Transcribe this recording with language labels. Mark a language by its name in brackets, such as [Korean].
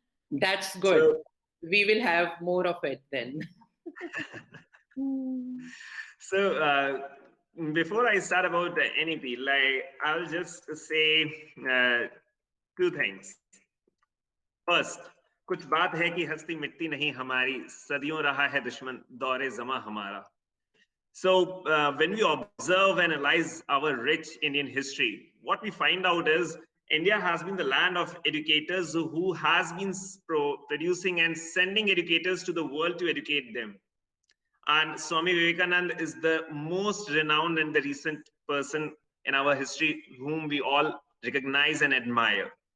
[English] That's good. So, we will have more of it then. So before I start about the NEP, like I'll just say two things. First, [Hindi] कुछ बात है कि हस्ती मिटती नहीं हमारी, सदियों रहा है दुश्मन दौरे जमा हमारा. [English] So when we observe and analyze our rich Indian history, what we find out is India has been the land of educators who has been producing and sending educators to the world to educate them. And Swami Vivekananda is the most renowned and the recent person in our history whom we all recognize and admire.